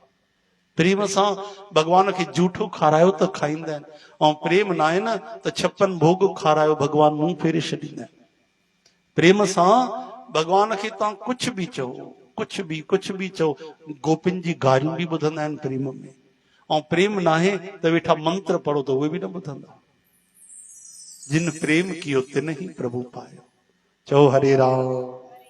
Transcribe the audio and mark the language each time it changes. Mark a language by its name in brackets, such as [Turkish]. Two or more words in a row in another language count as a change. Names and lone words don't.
[Sindhi] प्रेम सां भॻवान खे जूठो खारायो त खाईंदा आहिनि, ऐं प्रेम न आहे न त 56 भोग खारायो भॻवान मुंहुं फेरे छॾींदा आहिनि। प्रेम सां भॻवान खे तव्हां कुझु बि चओ, कुझु बि चओ, गोपिन जी गारियूं बि ॿुधंदा आहिनि प्रेम में, ऐं प्रेम न आहे त वेठा मंत्र पढ़ो त उहे बि न ॿुधंदा। [Hindi] जिन प्रेम कियो तिन ही प्रभु पायो। [Sindhi] चओ हरे राम।